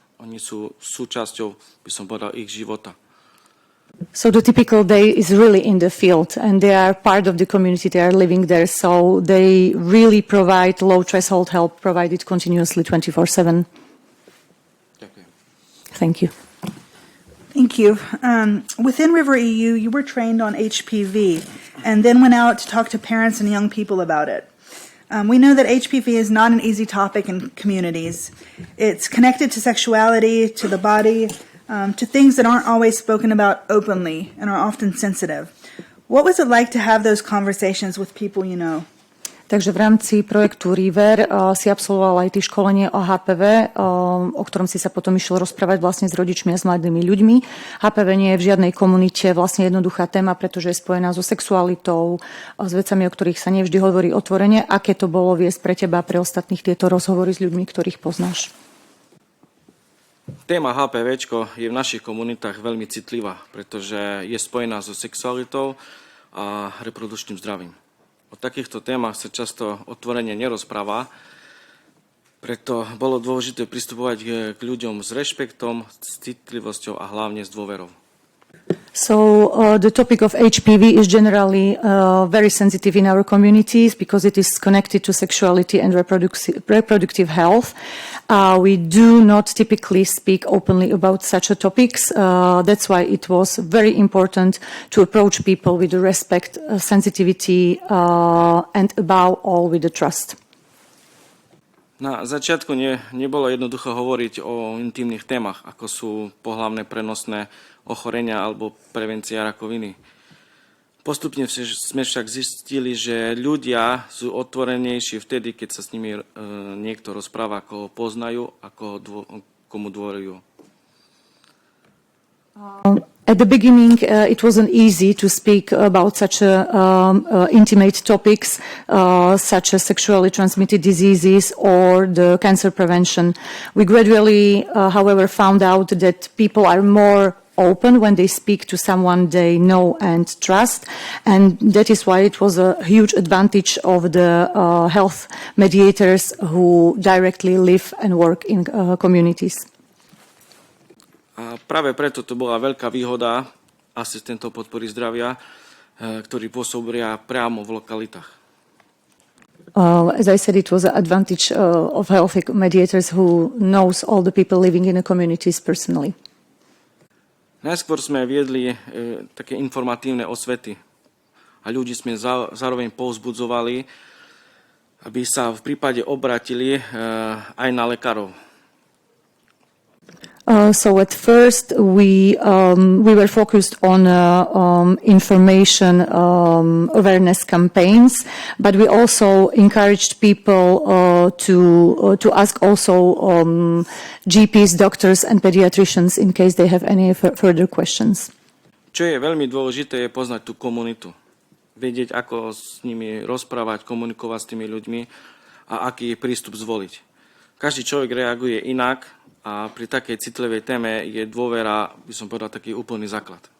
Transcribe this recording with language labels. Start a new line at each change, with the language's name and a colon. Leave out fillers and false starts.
Slovak: Oni sú súčasťou, by som povedal, ich života.
English: So the typical day is really in the field, and they are part of the community. They are living there, so they really provide low threshold help, provided continuously 24/7.
Slovak: Ďakujem.
English: Thank you. Thank you. Within River EU, you were trained on HPV and then went out to talk to parents and young people about it. We know that HPV is not an easy topic in communities. It's connected to sexuality, to the body, to things that aren't always spoken about openly and are often sensitive. What was it like to have those conversations with people you know?
Slovak: Takže v rámci projektu River si absolvoval aj ty školenie o HPV, o ktorom si sa potom išiel rozprávať vlastne s rodičmi a s mladými ľuďmi. HPV nie je v žiadnej komunite vlastne jednoduchá téma, pretože je spojená so sexualitou, s vecami, o ktorých sa nevždy hovorí otvorene. Aké to bolo viesť pre teba a pre ostatných tieto rozhovory s ľuďmi, ktorých poznáš? Téma HPV je v našich komunitách veľmi citlivá, pretože je spojená so sexualitou a reprodukčným zdravím. O takýchto témach sa často otvorene nerozpráva, preto bolo dôležité pristupovať k ľuďom s rešpektom, s citlivosťou a hlavne s dôverou.
English: So the topic of HPV is generally very sensitive in our communities because it is connected to sexuality and reproductive health. We do not typically speak openly about such topics. That's why it was very important to approach people with respect, sensitivity, and above all with the trust.
Slovak: Na začiatku nebolo jednoducho hovoriť o intimných témach, ako sú pohlavné prenosné ochorenia alebo prevencia rakoviny. Postupne sme však zistili, že ľudia sú otvorenejší vtedy, keď sa s nimi niekto rozpráva, ako ho poznajú a komu dôverujú.
English: At the beginning, it wasn't easy to speak about such intimate topics, such as sexually transmitted diseases or the cancer prevention. We gradually, however, found out that people are more open when they speak to someone they know and trust, and that is why it was a huge advantage of the health mediators who directly live and work in communities.
Slovak: A práve preto to bola veľká výhoda asistentov podpory zdravia, ktorí pôsobia priamo v lokalitách.
English: As I said, it was an advantage of health mediators who knows all the people living in the communities personally.
Slovak: Najskôr sme viedli také informatívne osvety a ľudí sme zároveň povzbudzovali, aby sa v prípade obratili aj na lekárov.
English: So at first we were focused on information awareness campaigns, but we also encouraged people to ask also GPs, doctors and pediatricians in case they have any further questions.
Slovak: Čo je veľmi dôležité, je poznať tú komunitu. Vedieť, ako s nimi rozprávať, komunikovať s tými ľuďmi a aký prístup zvoliť. Každý človek reaguje inak, a pri takej citlivej téme je dôvera, by som povedal, taký úplný základ.